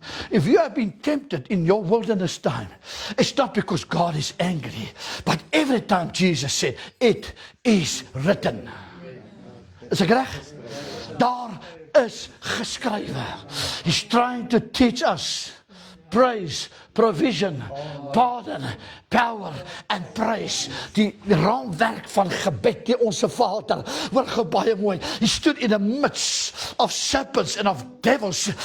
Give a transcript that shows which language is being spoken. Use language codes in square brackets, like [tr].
[en] If you have been tempted in your wilderness time, it's not because God is angry, but every time Jesus said, it is written. [af] Is ek reg? Daar is geskrywe. [en] He's trying to teach us. Praise provision, pardon, power and praise. [af] Die raamwerk van gebed, die Onse Vader, word gou baie mooi. [en] He stood in the midst of serpents and of devils.